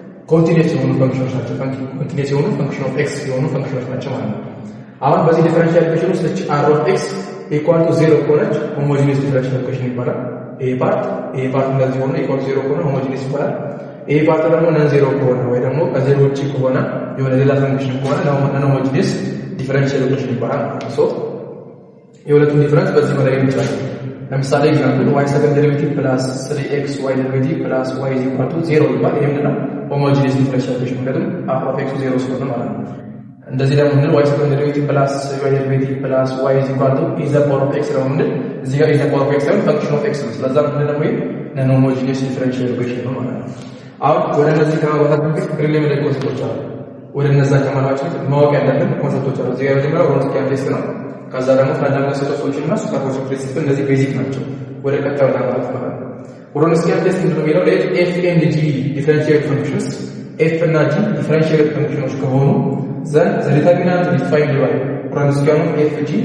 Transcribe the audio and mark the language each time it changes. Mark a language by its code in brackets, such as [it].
[am] ኮንቲኒየስ የሆኑ ፈንክሽኖች ናቸው። ኮንቲኒየስ የሆኑ ፈንክሽን ኦፍ ኤክስ የሆኑ ፈንክሽኖች ናቸው ማለት ነው። አሁን በዚህ ዲፈረንሻል ኢኩዌሽን ውስጥ እቺ r of x ኢኳል ቱ 0 ከሆነች ሆሞጂኒየስ ዲፈረንሻል ኢኩዌሽን ይባላል። ይሄ ፓርት እንደዚህ ሆነ ኢኳል ቱ 0 ከሆነ ሆሞጂኒየስ ይባላል። ይሄ ፓርት ደግሞ ነን 0 ከሆነ ወይ ደግሞ ከዜሮ ውጪ ከሆነ የሆነ ሌላ ፈንክሽን ከሆነ ነን ሆሞጂኒየስ ዲፈረንሻል ኢኩዌሽን ይባላል። ሶ የሁለቱም ዲፈረንስ በዚህ መለየት እንችላለን። ለምሳሌ ኤግዛምፕል [en] y second derivative plus 3x y derivative plus y is equal to 0 [am] ይባል። ይሄ ምንድነው? ሆሞጂኒየስ ዲፈረንሻል ኢኩዌሽን ምክንያቱም r of x 0 ስለሆነ ማለት ነው። እንደዚህ ደግሞ ምንድነው? [en] y second derivative plus y derivative plus y is equal to e the power of x [am] ነው ምንድን እዚህ ጋር [en] e the power of x [am] ሳይሆን [en] ፈንክሽን ኦፍ x [am] ነው። ስለዚህ ምንድነው? ይሄ ነን ሆሞጂኒየስ ዲፈረንሻል ኢኩዌሽን ነው ማለት ነው። አሁን ወደ እነዚህ ከማባታት በፊት ፕሪሊሚናሪ ኮንሰፕቶች አሉ። ወደ እነዛ ከማባታችን ማወቅ ያለብን ኮንሰፕቶች አሉ። እዚህ ጋር መጀመሪያ ሮንስኪያን ቴስት ነው። ከዛ ደግሞ ፈንዳሜንታል ሴቶች እና ሱፐርፖዚሽን ፕሪንሲፕል እነዚህ ቤዚክ ናቸው። ወደ ቀጣዩ ማለት ነው። ሮንስኪያን ቴስት ምንድነው የሚለው [en] ኤፍ ኤንድ ጂ ዲፈረንሺየል ፈንክሽንስ [am] ኤፍ እና ጂ ዲፈረንሺየል ፈንክሽኖች ከሆኑ [en] ዘን ዘ ዲተርሚናንት ዲፋይንድ ባይ ሮንስኪያኑ ኤፍ